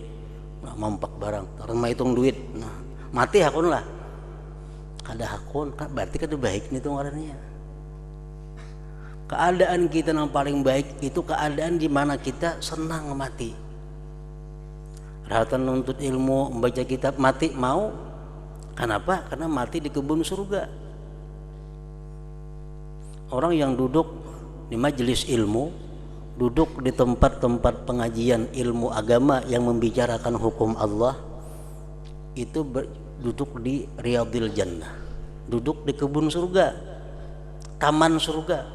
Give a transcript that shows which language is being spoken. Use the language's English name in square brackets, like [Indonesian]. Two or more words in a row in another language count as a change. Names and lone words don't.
[Banjar] Mampak barang, rumah hitung duit, nah mati hakun lah. Kada hakun, berarti kada baik nih tuh ngarannya. [Indonesian] Keadaan kita yang paling baik itu keadaan di mana kita senang mati. [Banjar] Rahatan nuntut ilmu, membaca kitab, [Indonesian] mati mau. Kenapa? Karena mati di kebun surga. Orang yang duduk di majelis ilmu, duduk di tempat-tempat pengajian ilmu agama yang membicarakan hukum Allah, itu duduk di Riyadil Jannah, duduk di kebun surga, taman surga.